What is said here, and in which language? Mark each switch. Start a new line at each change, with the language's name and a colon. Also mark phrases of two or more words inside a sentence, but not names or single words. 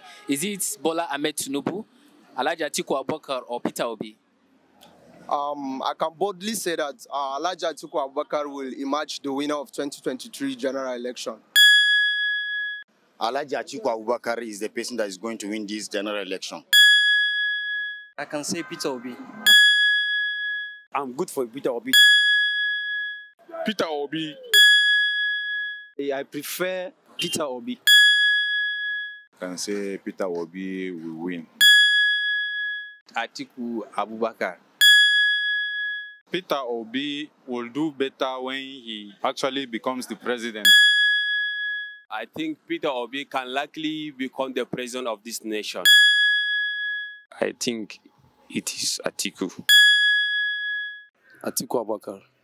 English: Is it Bola Ahmed Tinubu, Alhaji Atiku Abubakar, or Peter Obi? I can boldly say that Alhaji Atiku Abubakar will emerge the winner of 2023 general election. Alhaji Atiku Abubakar is the person that is going to win this general election. I can say Peter Obi. I'm good for Peter Obi. Peter Obi. I prefer Peter Obi. I can say Peter Obi will win. Atiku Abubakar. Peter Obi will do better when he actually becomes the president. I think Peter Obi can likely become the president of this nation. I think it is Atiku. Atiku Abubakar.